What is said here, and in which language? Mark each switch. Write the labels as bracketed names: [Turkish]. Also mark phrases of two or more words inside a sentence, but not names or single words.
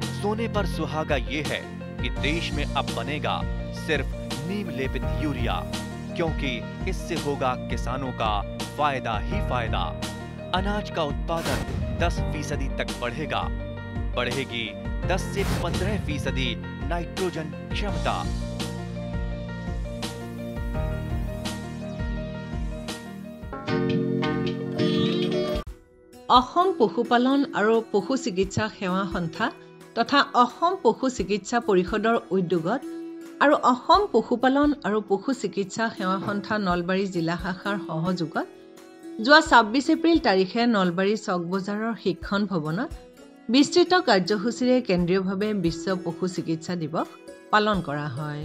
[Hindi] सोने पर सुहागा ये है कि देश में अब बनेगा सिर्फ नीम लेपित यूरिया, क्योंकि इससे होगा किसानों का फायदा ही फायदा। अनाज का उत्पादन 10% तक बढ़ेगा। बढ़ेगी 10 से 15% नाइट्रोजन क्षमता। [Assamese] অসম পশুপালন আৰু পশু চিকিৎসা সেৱা সন্থা তথা অসম পশু চিকিৎসা পৰিষদৰ উদ্যোগত আৰু অসম পশুপালন আৰু পশু চিকিৎসা সেৱা সন্থা নলবাৰী জিলা শাখাৰ সহযোগত যোৱা 26 এপ্ৰিল তাৰিখে নলবাৰী চক বজাৰৰ শিক্ষণ ভৱনত বিস্তৃত কাৰ্যসূচীৰে কেন্দ্ৰীয়ভাৱে বিশ্ব পশু চিকিৎসা দিৱস পালন কৰা হয়।